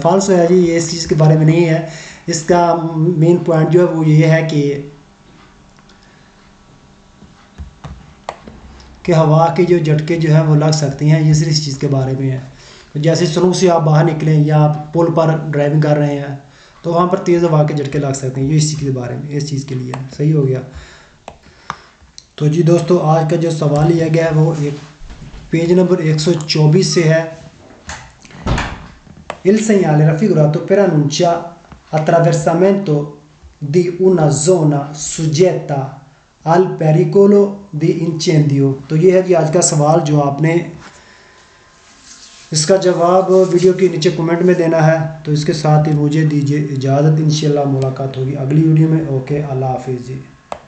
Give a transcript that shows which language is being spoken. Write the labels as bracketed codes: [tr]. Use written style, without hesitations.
[hi] फाल्सो है जी, ये इस चीज़ के बारे में नहीं है। इसका मेन पॉइंट जो है वो ये है कि हवा के जो झटके जो है वो लग सकते हैं, ये सिर्फ इस चीज़ के बारे में है। जैसे सड़क से आप बाहर निकलें या आप पुल पर ड्राइविंग कर रहे हैं तो वहाँ पर तेज़ हवा के झटके लग सकते हैं। ये इसी के बारे में, इस चीज़ के लिए सही हो गया। तो जी दोस्तों, आज का जो सवाल लिया गया है वो एक पेज नंबर 124 से है। [it] Il segnale raffigurato per annuncia attraversamento di una zona suggetta al pericolo di incendio। [hi] तो ये है जी आज का सवाल जो आपने इसका जवाब वीडियो के नीचे कमेंट में देना है। तो इसके साथ ही मुझे दीजिए इजाज़त, इंशाल्लाह मुलाकात होगी अगली वीडियो में। ओके, अल्लाह हाफिज़ जी।